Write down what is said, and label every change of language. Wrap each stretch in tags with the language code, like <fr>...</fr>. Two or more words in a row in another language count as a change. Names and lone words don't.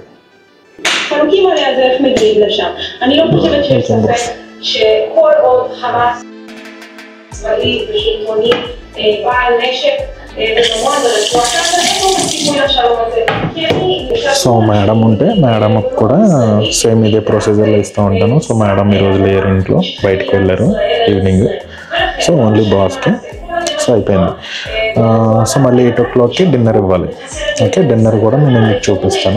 <he>חלוקים על זה איך מגיעים לשם. אני לא חושבת שיש ספק שכל עוד חמאס צבאי ושלטוני בעל נשק וממון ברצועת עזה, אין פה סיכוי לשלום הזה.</he> <te>సో మేడం ఉంటే మేడంకి కూడా సేమ్ ఇదే ప్రొసీజర్లో ఇస్తూ ఉంటాను. సో మేడం ఈరోజు లేరు, ఇంట్లో బయటకు వెళ్ళారు ఈవినింగ్.</te> <en>so only boss-ki.</en> <te>సో అయిపోయింది. సో మళ్ళీ 8 o'clockకి డిన్నర్ ఇవ్వాలి. ఓకే, డిన్నర్ కూడా నేను మీకు చూపిస్తాను.</te>